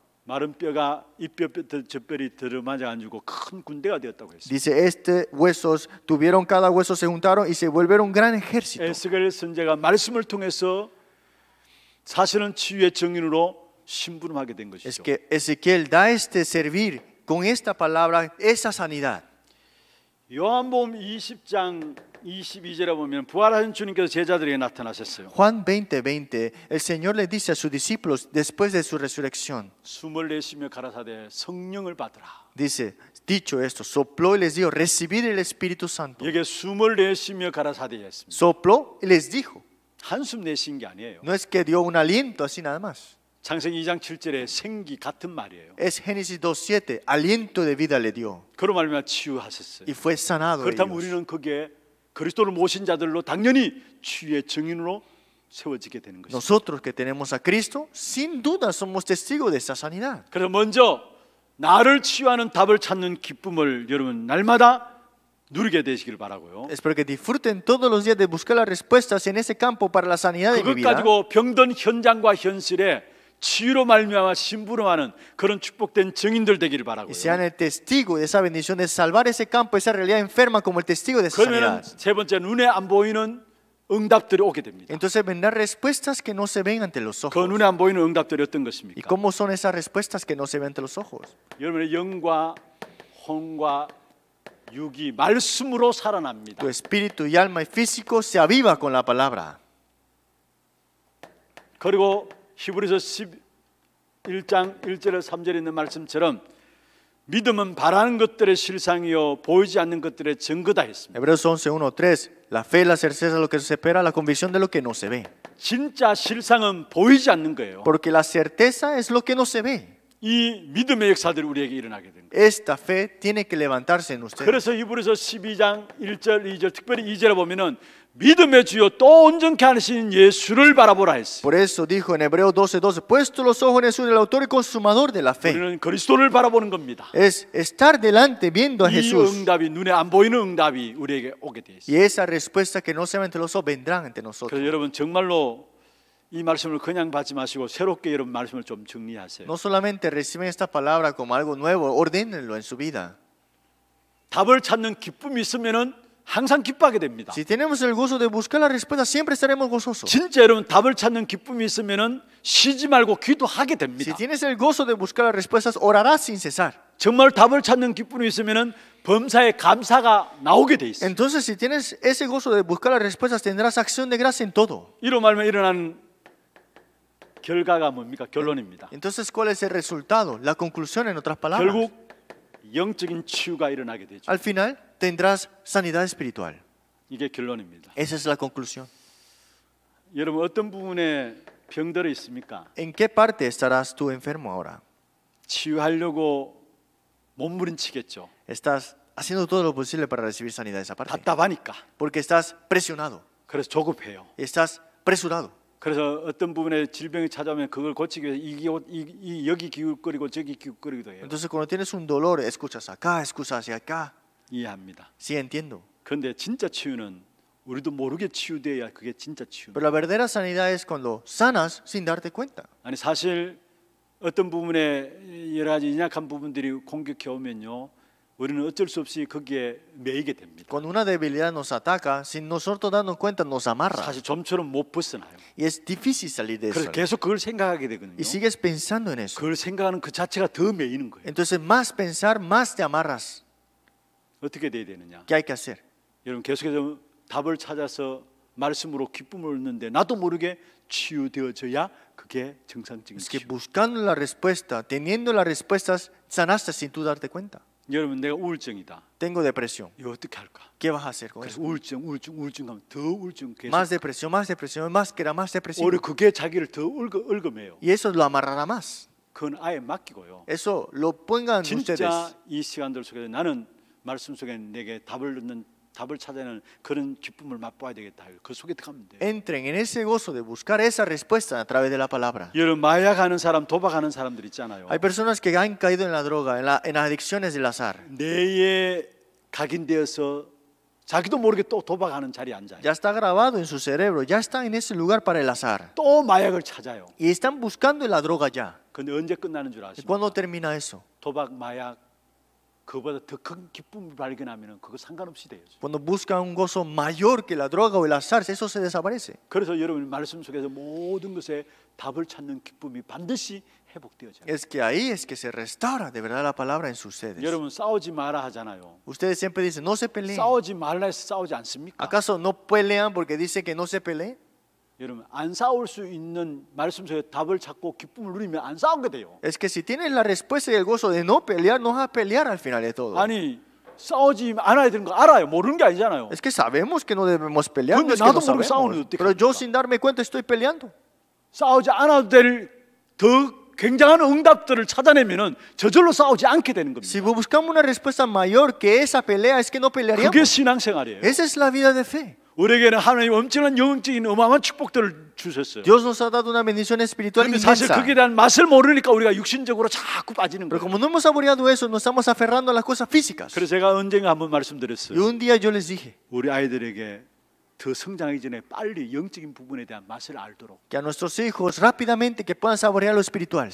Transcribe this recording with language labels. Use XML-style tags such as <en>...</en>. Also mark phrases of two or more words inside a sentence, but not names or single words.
<ko>마른 뼈가 이 뼈들이 들어맞아 가지고 큰 군대가 되었다고 했습니다.</ko> <es>Dice, huesos tuvieron, cada hueso se juntaron y se volvieron un gran ejército.</es> <ko>에스겔 선지자가 말씀을 통해서 사실은 치유의 증인으로 심부름하게 된</ko> <es>Es</es> <ko>것이죠.</ko> <es>que Ezequiel da servir con esta palabra esa sanidad.</es> <ko>요한복음 20장 22절에 보면 부활하신 주님께서 제자들에게 나타나셨어요.</ko> <es>Juan 20:20, el Señor le dice a sus discípulos después de su resurrección,</es> <ko>숨을 내쉬며 가라사대 성령을 받으라.</ko> <es>dice, dicho esto, sopló y les dijo, recibid el Espíritu Santo.</es> <ko>여기에 숨을 내쉬며 가라사대 했습니다.</ko> <es>Sopló y les dijo,</es> <ko>한숨 내쉰 게 아니에요.</ko> <es>no es que dio un aliento así nada más.</es> <ko>창세기 2장 7절에 생기 같은 말이에요.</ko> <es>Es Génesis 2:7, aliento de vida le dio</es> <ko>그로 말미암아 치유하셨어요.</ko> <es>y fue sanado.</es> <ko>그렇다면</ko> <es>ellos.</es> <ko>우리는 거기에 그리스도를 모신 자들로 당연히 치유의 증인으로 세워지게 되는 것입니다.</ko> <es>Nosotros que tenemos a Cristo, sin duda somos testigos de esa sanidad.</es> <ko>그래서 먼저 나를 치유하는 답을 찾는 기쁨을 여러분 날마다 누리게 되시길 바라고요.</ko> <es>Espero que disfruten todos los días de buscar las respuestas en ese campo para la sanidad de mi</es> <ko>그것</ko> <es>vida.</es> <ko>가지고 병든 현장과 현실에 치유로 말미암아 심부름하는 그런 축복된 증인들 되기를 바라고요.</ko> <es>Y sean el testigo de esa bendición de salvar ese campo, esa realidad enferma como el testigo de esa</es> <ko>그러면</ko> <es>sanidad.</es> <ko>세 번째 눈에 안 보이는 응답들이 오게 됩니다.</ko> <es>Entonces vendrán respuestas que no se ven ante los</es> <ko>그</ko> <es>ojos.</es> <ko>눈에 안 보이는 응답들이 어떤</ko> <es>¿Y</es> <ko>것입니까?</ko> <es>cómo son esas respuestas que no se ven ante los ojos?</es> <ko>여러분의 영과 혼과 육이 말씀으로 살아납니다.</ko> <es>Tu espíritu y alma y físico se aviva con la palabra.</es> <ko>그리고 히브리서 11장 1절에 3절에 있는 말씀처럼 믿음은 바라는 것들의 실상이요 보이지 않는 것들의 증거다 했습니다.</ko> <es>Hebreos 11:1-3, la fe es la certeza de lo que se espera, la convicción de lo que no se ve.</es> <ko>진짜 실상은 보이지 않는 거예요.</ko> <es>Porque la certeza es lo que no se ve.</es> <ko>이 믿음의 역사들이 우리에게 일어나게 된 거예요.</ko> <es>Esta fe tiene que levantarse en ustedes.</es> <ko>그래서 히브리서 12장 1절 2절 특별히 2절에 보면은 믿음의 주요 또 온전케 하시는 예수를 바라보라 했어요.</ko> <es>Por eso dijo en Hebreos 12:12, puesto los ojos en Jesús, el autor y consumador de la fe.</es> <ko>우리는 그리스도를 바라보는 겁니다.</ko> <es>Es estar delante viendo a</es> <ko>이</ko> <es>Jesús.</es> <ko>응답이 눈에 안 보이는 응답이 우리에게 오게 돼 있어요.</ko> <es>Y esa respuesta que no se ven ante los ojos vendrán ante nosotros.</es> <ko>그래서 여러분 정말로 이 말씀을 그냥 받지 마시고 새롭게 여러분 말씀을 좀 정리하세요.</ko> <es>No solamente reciben esta palabra como algo nuevo, ordénenlo en su vida.</es> <ko>답을 찾는 기쁨이 있으면은 항상 기뻐하게 됩니다.</ko> <es>Si tenemos el gozo de buscar la respuesta, siempre estaremos gozosos.</es> <ko>진짜 여러분 답을 찾는 기쁨이 있으면은 쉬지 말고 기도하게</ko> <es>Si</es> <ko>됩니다.</ko> <es>tienes el gozo de buscar las respuestas, orarás sin cesar.</es> <ko>정말 답을 찾는 기쁨이 있으면은 범사에 감사가 나오게 돼 있어요. Entonces, si tienes ese gozo de buscar las respuestas, tendrás acción de gracia en todo. 이로 말하면 일어나는 결과가 뭡니까? 결론입니다.</ko> <es>Entonces, ¿cuál es el resultado? La conclusión, en otras palabras.</es> <ko>결국 영적인 치유가 일어나게 되죠.</ko> <es>Al final, tendrás sanidad espiritual.</es> <ko>이게 결론입니다.</ko> <es>Esa es la conclusión.</es> <ko>여러분 어떤 부분에 병들어 있습니까?</ko> <es>¿En qué parte estarás tú enfermo ahora?</es> <ko>치유하려고 몸부림치겠죠.</ko> <es>Estás haciendo todo lo posible para recibir sanidad de esa parte.</es> <ko>답답하니까.</ko> <es>Porque estás presionado,</es> <ko>그래서 조급해요.</ko> <es>estás presurado.</es> <ko>그래서 어떤 부분에 질병이 찾아오면 그걸 고치기 위해서 여기 기웃거리고 저기 기웃거리기도 해요.</ko> <es>Entonces, cuando tienes un dolor, escuchas acá, escuchas hacia acá.</es> <ko>이해합니다.</ko> <es>Sí, entiendo.</es> <ko>그런데 진짜 치유는 우리도 모르게 치유돼야 그게 진짜 치유.</ko> <es>Pero la verdadera sanidad es cuando sanas sin darte cuenta.</es> <ko>아니 사실 어떤 부분에 여러 가지 연약한 부분들이 공격해 오면요, 우리는 어쩔 수 없이 거기에 매이게 됩니다.</ko> <es>Cuando una debilidad nos ataca, sin nosotros darnos cuenta, nos amarra.</es> <ko>사실 좀처럼 못 벗어나요.</ko> <es>Y es difícil salir de</es> <ko>그래서</ko> <es>eso.</es> <ko>계속 그걸 생각하게 되거든요.</ko> <es>Y sigues pensando en eso.</es> <ko>그걸 생각하는 그 자체가 더 매이는 거예요.</ko> <es>Entonces, más pensar, más te amarras.</es> <ko>어떻게 돼야 되느냐?</ko> <es>¿Qué hay que hacer?</es> <ko>여러분 계속해서 답을 찾아서 말씀으로 기쁨을 얻는데 나도 모르게 치유되어져야 그게 정상적인</ko> <es>Es que</es> <ko>치유.</ko> <es>buscando la respuesta, teniendo las respuestas, sanaste sin tú darte cuenta.</es> <ko>여러분 내가 우울증이다.</ko> <es>Tengo depresión.</es> <ko>이거 어떻게 할까?</ko> <es>¿Qué vas a hacer con</es> <ko>그래서</ko> <es>eso?</es> <ko>우울증 하면 더 우울증 계속.</ko> <es>Más depresión, más que era más depresivo.</es> <ko>오히려 그게 자기를 더 얽어매요.</ko> <es>Y eso lo amarrará más.</es> <ko>그건 아예 맡기고요.</ko> <es>Eso lo pongan</es> <ko>진짜</ko> <es>ustedes.</es> <ko>이 시간들 속에서 나는 말씀 속에 내게 답을 찾아내는 그런 기쁨을 맛봐야 되겠다. 그 속에 들어가면 돼요.</ko> <es>Entren en ese gozo de buscar esa respuesta a través de la palabra.</es> <ko>여러분 마약하는 사람, 도박하는 사람들 있잖아요.</ko> <es>Hay personas que han caído en la droga, en las adicciones del azar.</es> <ko>뇌에 각인되어서 자기도 모르게 또 도박하는 자리에 앉아요.</ko> <es>Ya está grabado en su cerebro, ya está en ese lugar para el azar.</es> <ko>또 마약을 찾아요.</ko> <es>Y están buscando la droga ya.</es> <ko>근데 언제 끝나는 줄</ko> <es>¿Y</es> <ko>아십니까?</ko> <es>cuándo termina eso?</es> <ko>도박, 마약 그보다 더 큰 기쁨을 발견하면 그거 상관없이 돼요.</ko> <es>Cuando buscan un gozo mayor que la droga o el azar, eso se desaparece.</es> <ko>그래서 여러분 말씀 속에서 모든 것에 답을 찾는 기쁨이 반드시 회복되어져요.</ko> <es>Es que ahí es que se restaura de verdad la palabra en sus sedes.</es> <ko>여러분 싸우지 마라 하잖아요.</ko> <es>Ustedes siempre dicen, no se peleen.</es> <ko>싸우지 말라 해서 싸우지 않습니까?</ko> <es>¿Acaso no pelean porque dice que no se peleen?</es> <ko>여러분 안 싸울 수 있는 말씀 속에 답을 찾고 기쁨을 누리면 안 싸우게 돼요.</ko> <es>Es que si tienes la respuesta y el gozo de no pelear, no vas a pelear al final de todo.</es> <ko>아니 싸우지 않아야 되는 거 알아요. 모르는 게 아니잖아요.</ko> <es>Es que sabemos que no debemos pelear, no</es> <ko>근데</ko> <es>es que no</es> <ko>나도 모르게 싸우는</ko> <es>sabemos.</es> <ko>어떻게</ko> <es>Pero yo</es> <ko>합니까?</ko> <es>sin darme cuenta estoy peleando.</es> <ko>싸우지 않아도 될 더 굉장한 응답들을 찾아내면은 저절로 싸우지 않게 되는 겁니다.</ko> <es>Si buscamos una respuesta mayor que esa pelea, es que no pelearíamos.</es> <ko>그게 신앙생활이에요.</ko> <es>Esa es la vida de fe.</es> <ko>우리에게는 하나님 엄청난 영적인 어마어마한 축복들을 주셨어요.</ko> <es>Dios nos ha dado una bendición espiritual</es> <ko>그런데 사실</ko> <es>inmensa.</es> <ko>그게 대한 맛을 모르니까 우리가 육신적으로 자꾸 빠지는</ko> <es>Pero</es> <ko>거예요.</ko> <es>como no hemos saboreado eso, nos estamos aferrando a las cosas físicas.</es> <ko>그래서 제가 언젠가 한번</ko> <es>Y</es> <ko>말씀드렸어요.</ko> <es>un día yo les dije</es> <ko>우리 아이들에게 더 성장하기 전에 빨리 영적인 부분에 대한 맛을 알도록</ko> <es>que a nuestros hijos rápidamente que puedan saborear lo espiritual.</es>